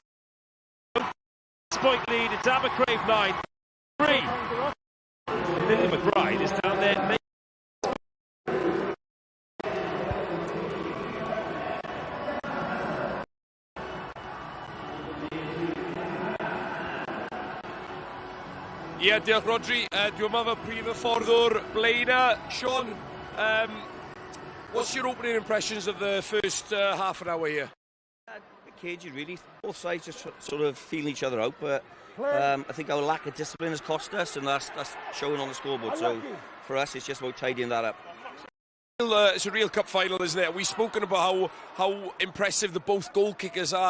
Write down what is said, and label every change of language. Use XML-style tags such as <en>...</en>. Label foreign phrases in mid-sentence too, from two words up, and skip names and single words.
<en>Point lead, it's Abercrave 9-3. Lily McBride is down there.</en> <cy>Ie, diolch Rodri. Dwi'n meddwl prif y fforddwr Blaina.</cy> <en>Sean, what's your opening impressions of the first half an hour here? cagey, really. Both sides just sort of feeling each other out, but I think our lack of discipline has cost us, and that's showing on the scoreboard. So for us, it's just about tidying that up. It's a real cup final, isn't it? We've spoken about how impressive the both goal kickers are.</en>